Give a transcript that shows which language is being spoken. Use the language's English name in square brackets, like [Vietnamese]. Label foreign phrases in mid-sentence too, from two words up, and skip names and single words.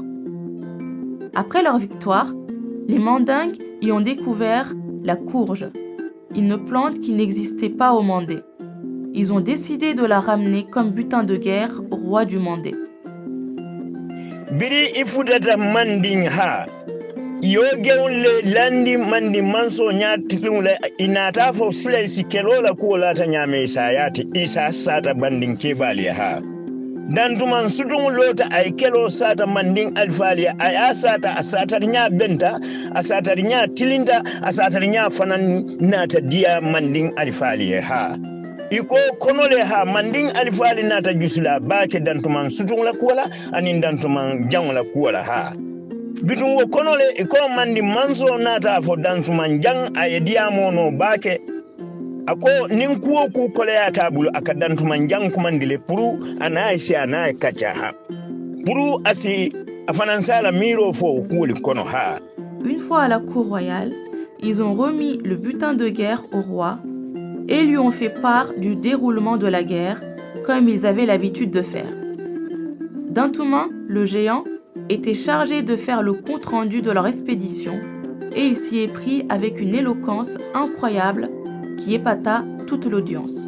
[French] Après leur victoire, les Mandingues y ont découvert la courge, une plante qui n'existait pas au Mandé. Ils ont décidé de la ramener comme butin de guerre au roi du Mandé. [Mandingo] Biri ifutata manding ha yo gewle landi mandi manso nyatilule inata fo silesi kelola ko lata nyame sayati isa sata banding kebali ha dantuman sudun lota ay kelo sata manding alfalia ay asata asata nya benta asata nya tilinda asata nya fanan nata dia manding alfalia ha iko konole ha manding alfali nata jusula baake dantuman sudun la kola anin dantuman jang la kola ha bidun wo konole iko mandi manso nata fo dantuman jang ay diamo no baake ako nin kuwo ku koleya tabulu aka dantuman jang kumandile puru anaisi anay kacha ha puru asi afanansala miro fo kuuli kono ha. [French] Une fois à la cour royale, ils ont remis le butin de guerre au roi et lui ont fait part du déroulement de la guerre comme ils avaient l'habitude de faire. Dantouman, le géant, était chargé de faire le compte-rendu de leur expédition et il s'y est pris avec une éloquence incroyable qui épata toute l'audience.